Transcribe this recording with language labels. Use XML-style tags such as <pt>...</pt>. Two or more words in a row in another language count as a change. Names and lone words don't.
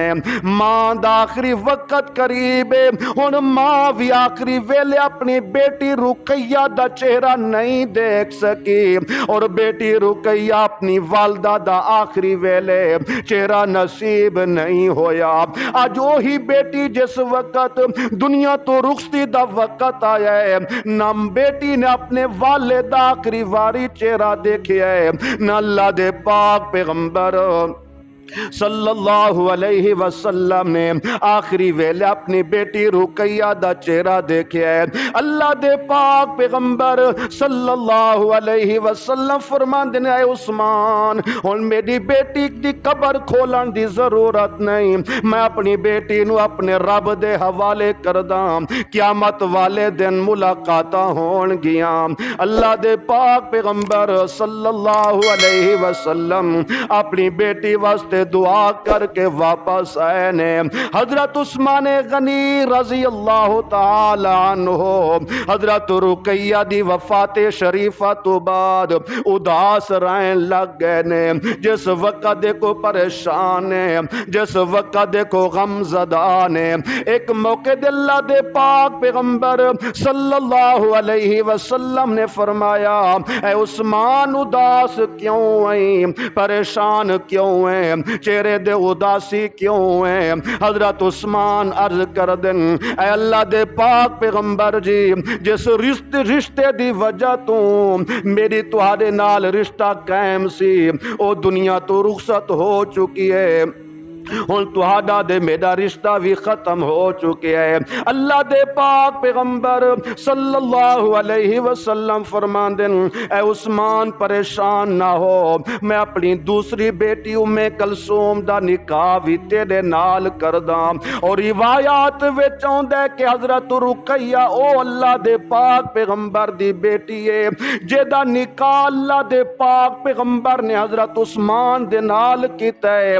<pa>ماں دا آخری وقت قریب ہے، ہن ماں بھی آخری ویلے اپنی بیٹی رقیہ دا چہرہ نہیں دیکھ سکی، اور بیٹی رقیہ اپنی والدہ دا آخری ویلے چہرہ نصیب نہیں ہویا۔ آج وہی بیٹی جس وقت دنیا تو رخصتی دا وقت آیا ہے، نہ بیٹی نے اپنے والد آخری واری چہرہ دیکھیا ہے، نہ اللہ دے پاک پیغمبر</pa> <ar>صلى الله عليه وسلم</ar> <pa>نے آخری ویلے اپنی بیٹی رقیہ دا چہرہ دیکھیا ہے. اللہ دے پاک پیغمبر</pa> <ar>صلى الله عليه وسلم</ar> <pa>فرماندے نے، عثمان ہن میری بیٹی دی قبر کھولن دی ضرورت نہیں، میں اپنی بیٹی نوں اپنے رب دے حوالے کردا، قیامت والے دن ملاقاتاں ہونگیاں. اللہ دے پاک پیغمبر</pa> <ar>صلى الله عليه وسلم</ar> <pa>اپنی بیٹی واسطے دعا کر کے واپس آئے نے. حضرت عثمان غنی</pa> <ar>رضي الله تعالى عنه</ar> <pa>حضرت رقیہ دی وفات شریفہ تو بعد اداس رہن لگ گئے نے. جس وقت ویکھو پریشان نے، جس وقت ویکھو غمزدہ نے، اک موقعے دے اللہ دے پاک پیغمبر</pa> <ar>صلى الله عليه وسلم</ar> <pa>نے فرمایا، اے عثمان اداس کیوں ہے، پریشان کیوں ہے، چہرے دے اداسی کیوں ہے. حضرت عثمان عرض کر دین، اے اللہ دے پاک پیغمبر جی، جس رشتے دی وجہ تو میری تہاڈے نال رشتہ قائم سی، او دنیا تو رخصت ہو چکی ہے، ہن تہاڈا دے میرا رشتہ بھی ختم ہو چکے ہے. اللہ دے پاک پیغمبر</pa> <ar>صلى الله عليه وسلم</ar> <pa>فرماندے، اے عثمان پریشان نہ ہو، میں اپنی دوسری بیٹی ام کلثوم دا نکاح بھی تیرے نال کردا. اور روایات وچ آؤندا ہے کہ حضرت رقیہ او اللہ دے پاک پیغمبر دی بیٹی ہے، جیہدا نکاح اللہ دے پاک پیغمبر نے حضرت عثمان دے نال کیتا ہے.</pa>